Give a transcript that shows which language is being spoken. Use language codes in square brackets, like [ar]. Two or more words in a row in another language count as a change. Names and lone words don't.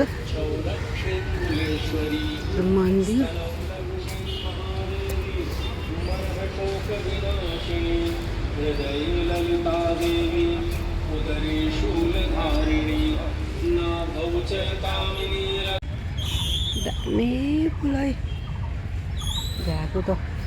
[ne] मन्दिर [sa] विनाशिनी हृदय ललिता देवी उदरे शूलधारिणी नाभौ च कामिनी [ne] दामी फुल है भ्याएको त